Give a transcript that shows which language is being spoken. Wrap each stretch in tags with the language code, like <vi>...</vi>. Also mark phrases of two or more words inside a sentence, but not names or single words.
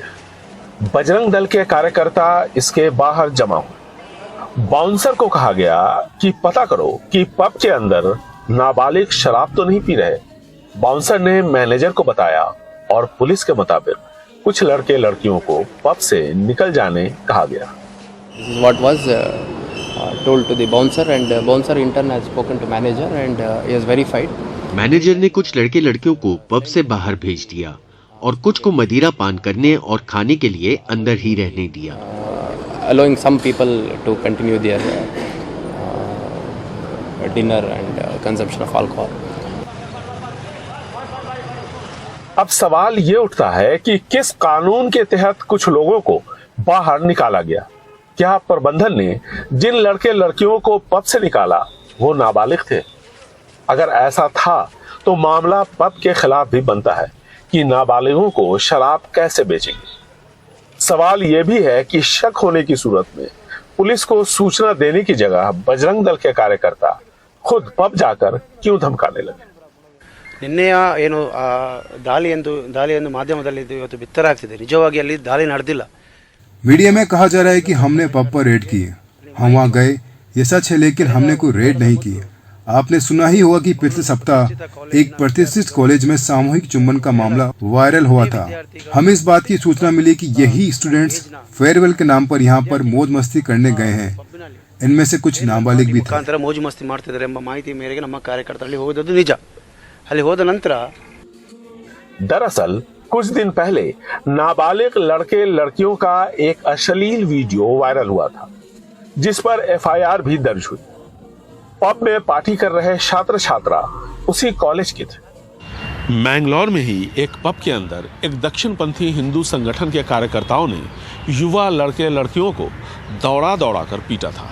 <hi>बजरंग दल के कार्यकर्ता इसके बाहर जमा हुए। बाउंसर को कहा गया कि पता करो कि पब के अंदर नाबालिग शराब तो नहीं पी रहे। बाउंसर ने मैनेजर को बताया और पुलिस के मुताबिक कुछ लड़के लड़कियों को पब से निकल जाने कहा गया।</hi> <en>What was told to the bouncer and bouncer in turn has spoken to manager and he has verified.</en> <hi>मैनेजर ने कुछ लड़के लड़कियों को पब से बाहर भेज दिया और कुछ को मदिरा पान करने और खाने के लिए अंदर ही रहने दिया।</hi> <en>Allowing some people to continue their dinner and consumption of alcohol.</en> <hi>अब सवाल ये उठता है कि किस कानून के तहत कुछ लोगों को बाहर निकाला गया। क्या प्रबंधन ने जिन लड़के लड़कियों को पब से निकाला वो नाबालिग थे? अगर ऐसा था तो मामला पब के खिलाफ भी बनता है कि नाबालिगों को शराब कैसे बेचेंगे। सवाल यह भी है कि शक होने की सूरत में पुलिस को सूचना देने की जगह बजरंग दल के कार्यकर्ता खुद पब जाकर क्यों धमकाने लगे।</hi> <kn>ನಿನ್ನೆಯ ಏನು ದಾಳಿಯನ್ನು ಮಾಧ್ಯಮದಲ್ಲಿ ಇವತ್ತು ಬಿತ್ತರಾಗ್ತಿದೆ। ನಿಜವಾಗಿ ಅಲ್ಲಿ ದಾಳಿ ನಡೆದಿಲ್ಲ।</kn> <hi>मीडिया में कहा जा रहा है कि हमने पब पर रेड की है। हम वहाँ गए, ये सच है, लेकिन हमने कोई रेड नहीं की है। आपने सुना ही होगा कि पिछले सप्ताह एक प्रतिष्ठित कॉलेज में सामूहिक चुंबन का मामला वायरल हुआ था। हमें इस बात की सूचना मिली कि यही स्टूडेंट्स फेयरवेल के नाम पर यहाँ पर मौज मस्ती करने गए हैं। इनमें से कुछ नाबालिग भी थे। मौज मस्ती</hi> <kn>ಮಾಡ್ತಿದ್ದಾರೆ ಎಂಬ ಮಾಹಿತಿ ಮೇರೆಗೆ ನಮ್ಮ ಕಾರ್ಯಕರ್ತರಲ್ಲಿ ಹೋದದ್ದು ನಿಜ। ಅಲ್ಲಿ ಹೋದ ನಂತರ</kn> <hi>दरअसल कुछ दिन पहले नाबालिग लड़के लड़कियों का एक अश्लील वीडियो वायरल हुआ था जिस पर एफआईआर भी दर्ज हुई। पब में पार्टी कर रहे छात्र छात्रा उसी कॉलेज के थे। मैंगलोर में ही एक पब के अंदर एक दक्षिणपंथी हिंदू संगठन के कार्यकर्ताओं ने युवा लड़के लड़कियों को दौड़ा दौड़ा कर पीटा था।</hi>